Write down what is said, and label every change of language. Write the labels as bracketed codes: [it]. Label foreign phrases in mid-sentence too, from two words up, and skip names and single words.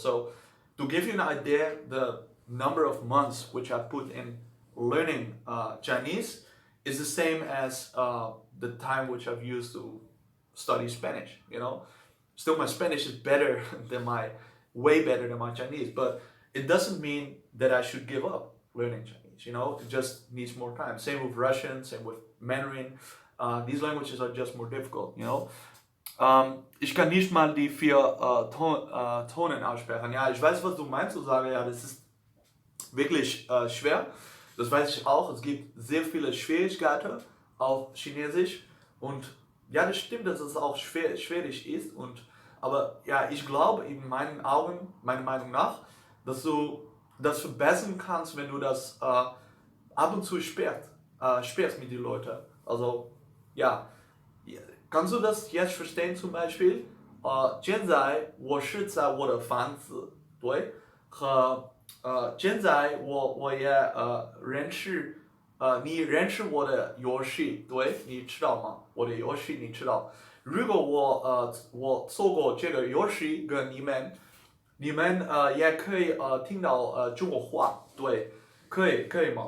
[en] So to give you an idea, the number of months which I put in learning Chinese is the same as the time which I've used to study Spanish, you know. Still, my Spanish is way better than my Chinese, but it doesn't mean that I should give up learning Chinese, you know. It just needs more time. Same with Russian, same with Mandarin. These languages are just more difficult, you know. [de] Ich kann nicht mal die 4 Tonen aussprechen. Ja, ich weiß, was du meinst. Du sagst, ja, das ist wirklich schwer. Das weiß ich auch. Es gibt sehr viele Schwierigkeiten auf Chinesisch und ja, das stimmt, dass es auch schwierig ist. Aber ja, ich glaube in meinen Augen, meiner Meinung nach, dass du das verbessern kannst, wenn du das ab und zu sperrst mit den Leuten. Also ja, kannst du das jetzt verstehen zum Beispiel? [zh] 现在我是在我的房子，对，和现在我也你认识我的游戏，对，你知道吗？我的游戏你知道？如果我做过这个游戏跟你们也可以听到中国话，对，可以吗？